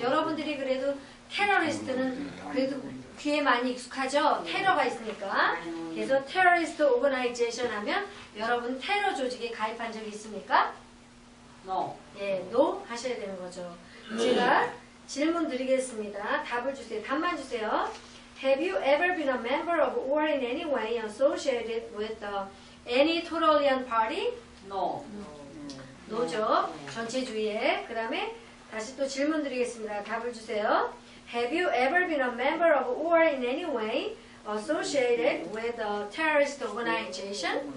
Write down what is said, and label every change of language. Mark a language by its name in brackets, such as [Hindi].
[Korean] 여러분들이 그래도 테러리스트는 그래도 귀에 많이 익숙하죠? 테러가 있으니까. 그래서 Terrorist Organization 하면 여러분 테러 조직에 가입한 적이 있습니까? [English] No. [Korean] 예, no 하셔야 되는 거죠. 제가 질문 드리겠습니다. 답을 주세요. 답만 주세요. [English] Have you ever been a member of or in any way associated with any Trojan party? No. [Korean] no죠. 전체주의에. 그 다음에 다시 또 질문 드리겠습니다. 답을 주세요. [English] Have you ever been a member of or in any way associated with a terrorist organization?